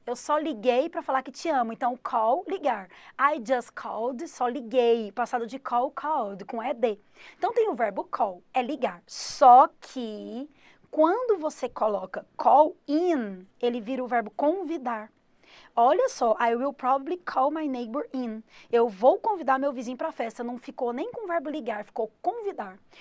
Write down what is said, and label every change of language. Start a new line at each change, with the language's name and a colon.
Portuguese: Eu só liguei para falar que te amo. Então, call, ligar. I just called, só liguei. Passado de call, called, com ED. Então, tem o verbo call, é ligar. Só que, quando você coloca call in, ele vira o verbo convidar.
English: Olha só, I will probably call my neighbor in.
Portuguese: Eu vou convidar meu vizinho para a festa. Não ficou nem com o verbo ligar, ficou convidar.